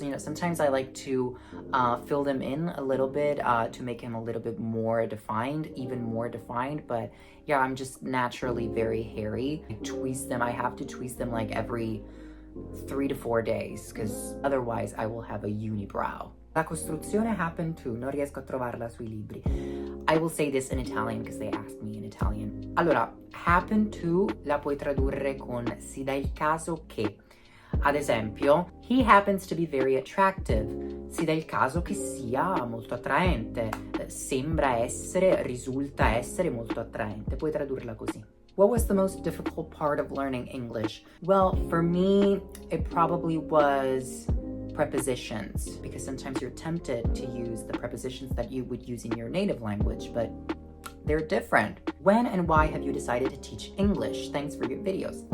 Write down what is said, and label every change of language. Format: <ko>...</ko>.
<en>You know, sometimes I like to fill them in a little bit to make him a little bit more defined, even more defined, but yeah, I'm just naturally very hairy. I tweeze them, I have to tweeze them like every 3 to 4 days, because otherwise I will have a unibrow.</en> <it>La costruzione happened to, non riesco a trovarla sui libri.</it> <en>I will say this in Italian because they asked me in Italian.</en> <it>Allora, happen to la puoi tradurre con si dà il caso che. Ad esempio,</it> <en>he happens to be very attractive.</en> <it>Si dà il caso che sia molto attraente. Sembra essere, risulta essere molto attraente. Puoi tradurla così.</it> <en>What was the most difficult part of learning English? Well, for me, it probably was prepositions, because sometimes you're tempted to use the prepositions that you would use in your native language, but they're different. When and why have you decided to teach English? Thanks for your videos.</en>